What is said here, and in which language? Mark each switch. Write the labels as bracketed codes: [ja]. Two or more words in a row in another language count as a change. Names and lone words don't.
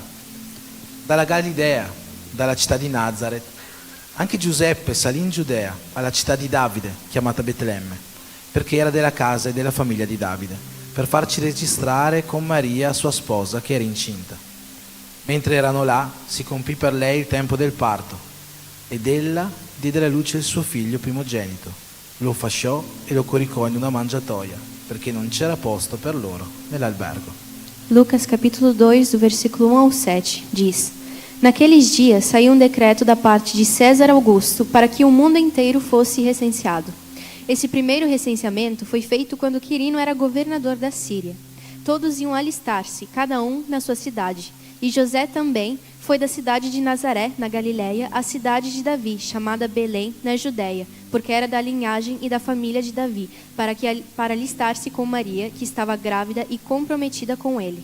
[it] Dalla Galilea, dalla città di Nazaret, anche Giuseppe salì in Giudea, alla città di Davide, chiamata Betlemme, perché era della casa e della famiglia di Davide, per farci registrare con Maria, sua sposa, che era incinta. Mentre erano là, si compì per lei il tempo del parto, ed ella diede alla luce il suo figlio primogenito. Lo fasciò e lo coricò in una mangiatoia, perché non c'era posto per loro nell'albergo. [pt] Lucas capítulo 2, do versículo 1 ao 7, diz: Naqueles dias saiu um decreto da parte de César Augusto para que o mundo inteiro fosse recenseado. Esse primeiro recenseamento foi feito quando Quirino era governador da Síria. todos iam alistar-se, cada um na sua cidade. E José também foi da cidade de Nazaré, na Galiléia, à cidade de Davi, chamada Belém, na Judéia, porque era da linhagem e da família de Davi, para alistar-se com Maria, que estava grávida e comprometida com ele.